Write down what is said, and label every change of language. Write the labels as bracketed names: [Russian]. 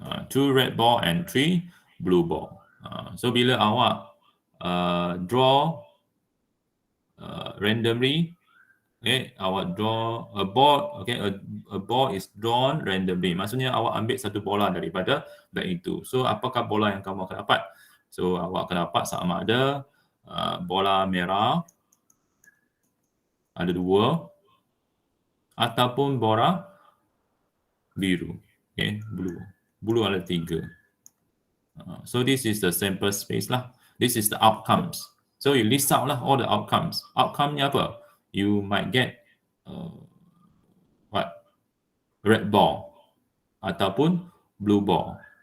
[English] 2 red ball and 3 blue ball. So [Malay] bila awak [English] draw randomly, okay, awak draw a ball, okay, a ball is drawn randomly. [Malay] Maksudnya awak ambil satu bola daripada bag itu. So apakah bola yang kamu akan dapat? So awak akan dapat sama ada bola merah ada 2 ataupun bola biru. Okay, blue ada 3. [English] So this is the sample space lah. This is the outcomes. So you list out lah all the outcomes. [Malay] Outcome-nya apa? [English] You might get what? Red ball ataupun blue ball.